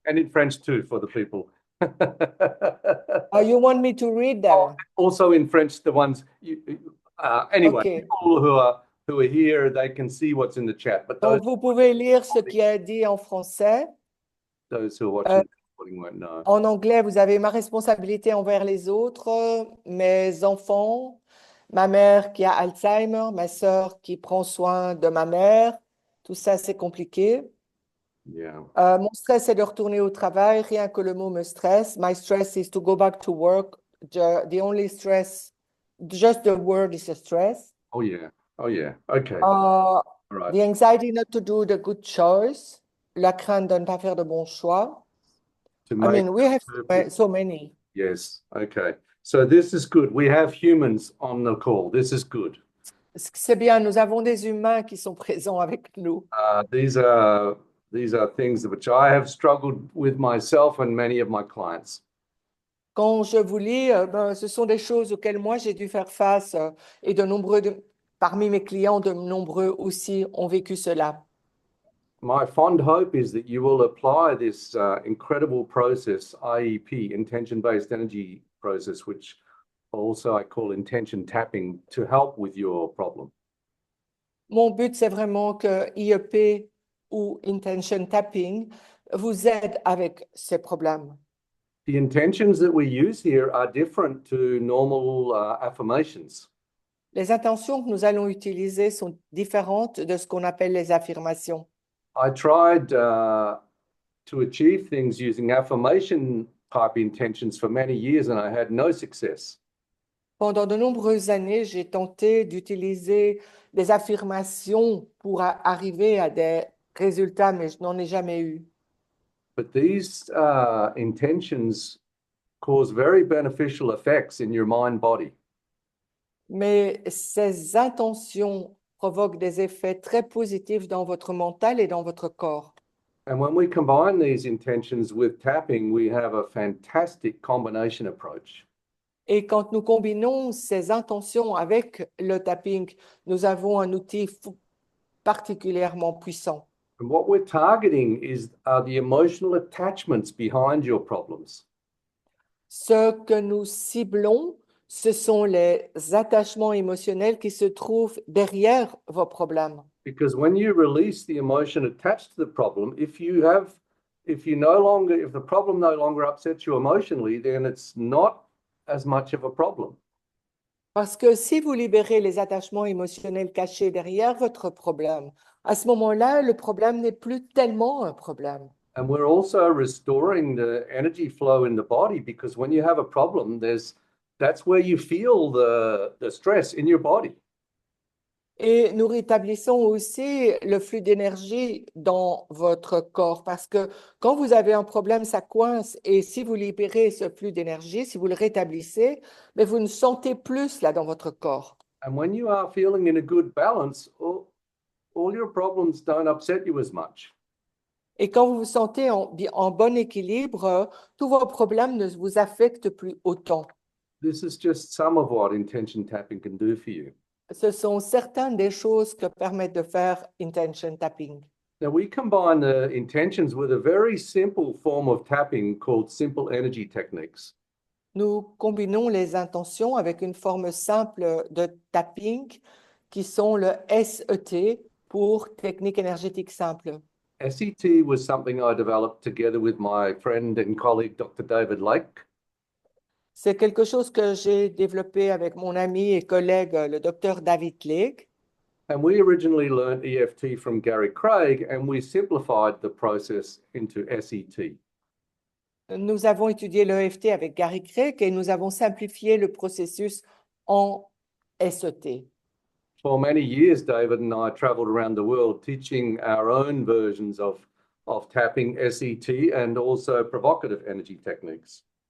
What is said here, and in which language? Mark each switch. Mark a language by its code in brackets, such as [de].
[en] And in French too, for the people. You want me to read them? Also in French, the ones, anyway, Okay. people who are here, they can see what's in the chat. But [fr] Donc, vous pouvez lire ce qui est dit en français. [en] Those who are watching won't know. [fr] En anglais, vous avez ma responsabilité envers les autres, mes enfants, ma mère qui a Alzheimer, ma sœur qui prend soin de ma mère. Tout ça, c'est compliqué. [en] Yeah. [fr] Mon stress, c'est de retourner au travail. Rien que le mot me stresse. [en] My stress is to go back to work. The only stress, just the word is a stress. Oh, yeah. Oh, yeah. Okay. All right. The anxiety not to do the good choice. [fr] La crainte de ne pas faire de bons choix. [en] I mean, we have so many. Yes. Okay. So this is good. We have humans on the call. This is good. [fr] C'est bien, nous avons des humains qui sont présents avec nous. [en] These are things which I have struggled with myself and many of my clients. [fr] Quand je vous lis, ce sont des choses auxquelles moi j'ai dû faire face et parmi mes clients, de nombreux aussi ont vécu cela. [en] My fond hope is that you will apply this incredible process, IEP, intention-based energy process, which Also, I call intention tapping to help with your problem. [fr] Mon but, c'est vraiment que IEP ou intention tapping vous aide avec ces problèmes. [en] The intentions that we use here are different to normal affirmations. [fr] Les intentions que nous allons utiliser sont différentes de ce qu'on appelle les affirmations. [en] I tried to achieve things using affirmation type intentions for many years and I had no success. [fr] Pendant de nombreuses années, j'ai tenté d'utiliser des affirmations pour arriver à des résultats, mais je n'en ai jamais eu. [en] But these intentions cause very beneficial effects in your mind body. [fr] Mais ces intentions provoquent des effets très positifs dans votre mental et dans votre corps. [en] And when we combine these intentions with tapping, we have a fantastic combination approach. [fr] Et quand nous combinons ces intentions avec le tapping, nous avons un outil particulièrement puissant. [en] And what we're targeting are the emotional attachments behind your problems. [fr] Ce que nous ciblons, ce sont les attachements émotionnels qui se trouvent derrière vos problèmes. [en] Because when you release the emotion attached to the problem, if the problem no longer upsets you emotionally, then it's not as much of a problem. [fr] Parce que si vous libérez les attachements émotionnels cachés derrière votre problème, à ce moment-là, le problème n'est plus tellement un problème. [en] And we're also restoring the energy flow in the body because when you have a problem, that's where you feel the stress in your body. [fr] Et nous rétablissons aussi le flux d'énergie dans votre corps parce que quand vous avez un problème, ça coince et si vous libérez ce flux d'énergie, si vous le rétablissez, mais vous ne sentez plus cela dans votre corps. [en] And when you are feeling in a good balance, all your problems don't upset you as much. [fr] Et quand vous vous sentez en bon équilibre, tous vos problèmes ne vous affectent plus autant. [en] This is just some of what intention tapping can do for you. [fr] Ce sont certaines des choses que permettent de faire intention tapping. [en] Now, we combine the intentions with a very simple form of tapping called simple energy techniques. [fr] Nous combinons les intentions avec une forme simple de tapping qui sont le SET pour technique énergétique simple. [en] SET was something I developed together with my friend and colleague, Dr. David Lake. [fr] C'est quelque chose que j'ai développé avec mon ami et collègue, le docteur David Lake. [en] And we originally learned EFT from Gary Craig, and we simplified the process into SET. [fr] Nous avons étudié l'EFT avec Gary Craig et nous avons simplifié le processus en SET. [en] For many years, David and I traveled around the world teaching our own versions of tapping SET and also provocative energy techniques.